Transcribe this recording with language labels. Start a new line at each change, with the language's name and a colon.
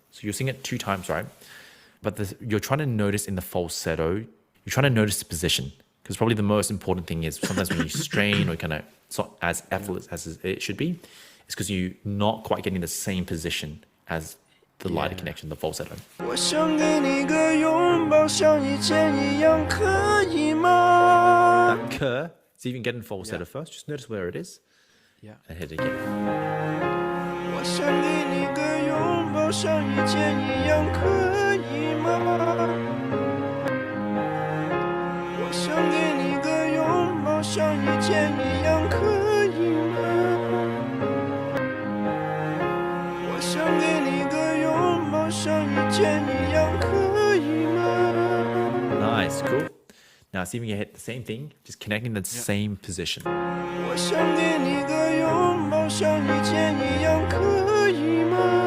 English: So you'll sing it 2 times, right? But you're trying to notice in the falsetto, you're trying to notice the position. Because probably the most important thing is sometimes when you strain or kind of, it's not as effortless as it should be, it's because you're not quite getting the same position as the lighter connection, the falsetto.
Chinese: 我想给你个拥抱，像以前一样，可以吗？
English: That ke, see if you can get in falsetto first. Just notice where it is. Yeah. And hit it again.
Chinese: 我想给你个拥抱，像以前一样，可以吗？我想给你个拥抱，像以前一样，可以吗？我想给你个拥抱，像以前一样，可以吗？
English: Nice, cool. Now see if you can hit the same thing, just connecting the same position.
Chinese: 我想给你个拥抱，像以前一样，可以吗？